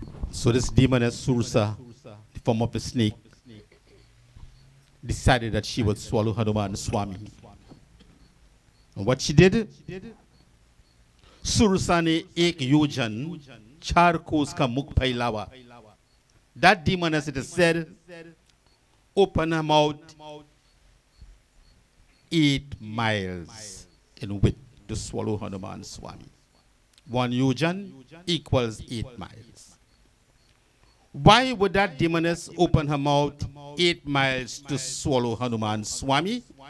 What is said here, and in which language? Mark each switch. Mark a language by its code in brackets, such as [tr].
[en] So this demoness Sursa, the form of a snake, decided that she would swallow Hanuman Swami. And what she did? [hi] Sursa ने एक योजन 4 कोस का मुख फैलावा. [en] That demoness, it is said, opened her mouth 8 miles in width to swallow Hanuman Swami. 1 yojan equals 8 miles. Why would that demoness open her mouth 8 miles to swallow Hanuman Swami?